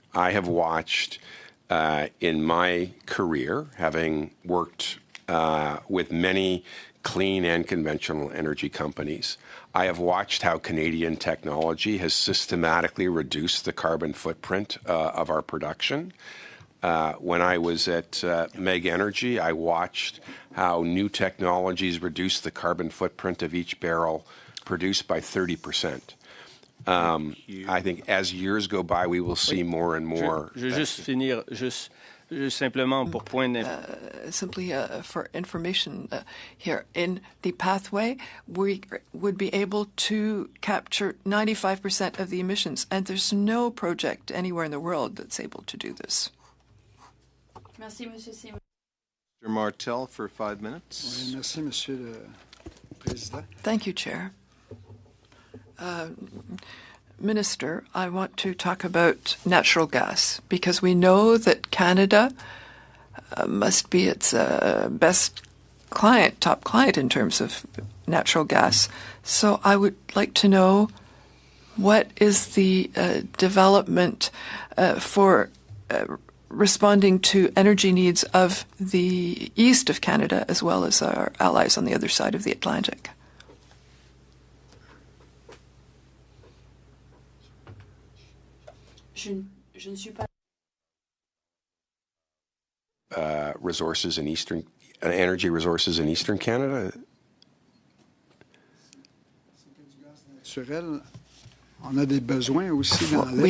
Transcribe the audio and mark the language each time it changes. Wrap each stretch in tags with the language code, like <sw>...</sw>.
<en>I have watched in my career, having worked with many clean and conventional energy companies, I have watched how Canadian technology has systematically reduced the carbon footprint of our production. When I was at Meg Energy, I watched how new technologies reduce the carbon footprint of each barrel produced by 30%. I think as years go by, we will see more and more.</en> <fr>Je veux juste finir, simplement pour point</fr> <en>simply for information here. In the pathway, we would be able to capture 95% of the emissions, and there's no project anywhere in the world that's able to do this.</en> <fr>Merci, Monsieur Simon.</fr> <en>Mr. Martel for 5 minutes.</en> <fr>Merci, Monsieur le Président.</fr> <en>Thank you, Chair. Minister, I want to talk about natural gas because we know that Canada must be its best client, top client in terms of natural gas. So I would like to know what is the development for responding to energy needs of the east of Canada as well as our allies on the other side of the Atlantic.</en> <fr>Je ne suis pas.</fr> <en>Resources in eastern energy resources in eastern Canada.</en> <fr>On a des besoins aussi dans</fr>